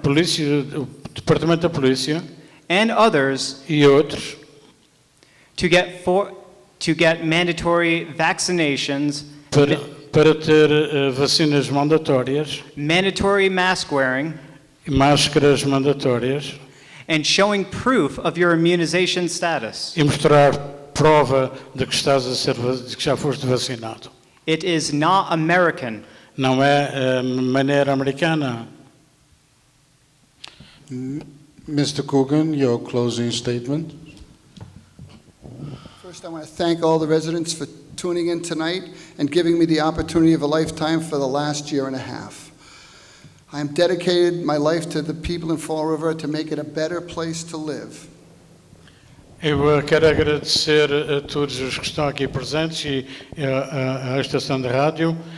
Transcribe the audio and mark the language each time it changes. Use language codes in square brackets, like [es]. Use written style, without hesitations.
[pt] o departamento da polícia [en] and others [pt] e outros [en] to get mandatory vaccinations, [pt] para ter vacinas mandatórias, [en] mandatory mask wearing, [pt] máscaras mandatórias [en] and showing proof of your immunization status. [pt] e mostrar prova de que de que já foste vacinado. [en] It is not American. [pt] Não é a maneira americana. [en] Mr. Coogan, your closing statement. First, I want to thank all the residents for tuning in tonight and giving me the opportunity of a lifetime for the last year and a half. I am dedicated my life to the people in Fall River to make it a better place to live. [pt] Eu quero agradecer a todos os que estão aqui presentes e à estação de rádio.